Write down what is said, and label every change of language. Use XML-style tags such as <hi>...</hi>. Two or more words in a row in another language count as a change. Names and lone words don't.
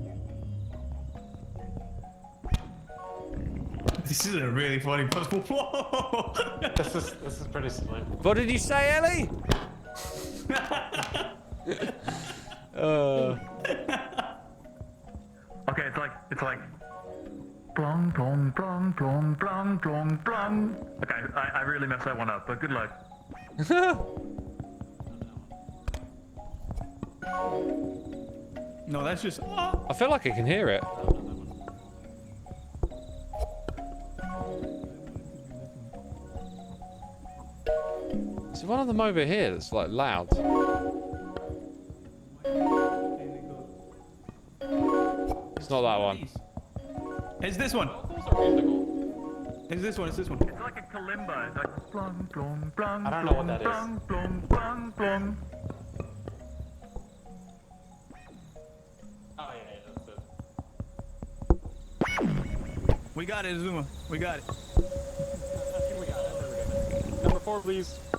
<en>This is a really funny puzzle. Whoa! This is pretty silly. What did you say, Ellie? Okay, it's like blong blong blong blong blong blong blong. Okay, I really messed that one up, but good luck. No, that's just. I feel like I can hear it. Is one of them over here that's like loud? It's not that one. It's this one. Those are musical. It's this one. It's this one. It's like a kalimba. It's like blong blong blong. I don't know what that is. blong, blong blong blong. Oh yeah, that's it. We got it, Xisuma. We got it. I think we got it. There we go. Number 4, please.</en>